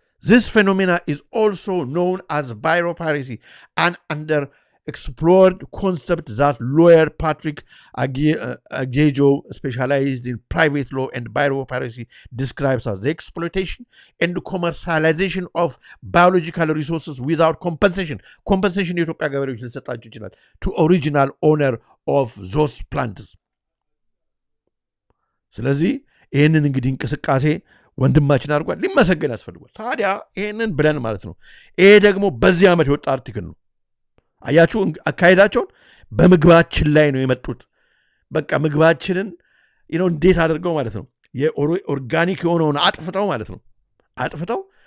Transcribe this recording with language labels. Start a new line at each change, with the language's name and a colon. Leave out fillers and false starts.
English: This phenomena is also known as biopiracy, an underexplored concept that lawyer Patrick Agejo, specialized in private law and biopiracy, describes as the exploitation and commercialization of biological resources without compensation. Compensation
Amharic: የኢትዮጵያ ገበሬዎች ሊሰጣቸው ይችላል
English: to original owner of those plants.
Amharic: ስለዚህ ይህንን እንግዲህ እንቅስቃሴ ወንድማችን አድርጓል ሊመሰገን ያስፈልጓል ታዲያ ይሄንን ብለን ማለት ነው ይሄ ደግሞ በዚህ ዓመት የወጣ አርቲክል ነው አያችሁ አካሄዳቸውን በምግባችን ላይ ነው የመጡት በቃ ምግባችንን እንዴት አድርገው ማለት ነው የኦርጋኒክ የሆነውን አጥፍተው ማለት ነው አጥፍተው